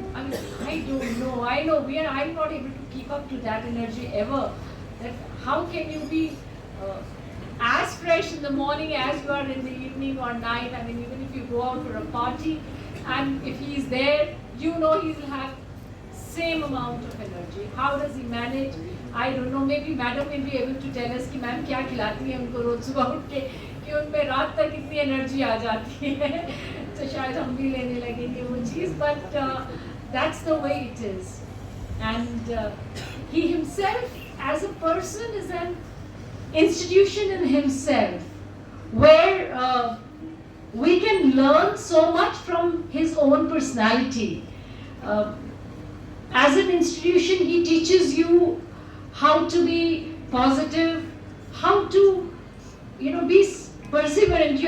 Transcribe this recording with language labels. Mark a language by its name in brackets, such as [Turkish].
[English] I mean, I don't know. I know I'm not able to keep up to that energy ever. That how can you be as fresh in the morning as you are in the evening or night? I mean, even if you go out for a party and if he is there, you know he will have same amount of energy. How does he manage? I don't know. Maybe madam will be able to tell us [Hindi] कि ma'am क्या खिलाती हैं उनको रोज सुबह उठ के कि उनमें रात तक इतनी एनर्जी आ जाती है। तो शायद हम भी लेने लगेंगे वो चीज़, [English] but that's the way it is. And he himself as a person is an institution in himself, where we can learn so much from his own personality. As an institution, he teaches you how to be positive, how to, be perseverant.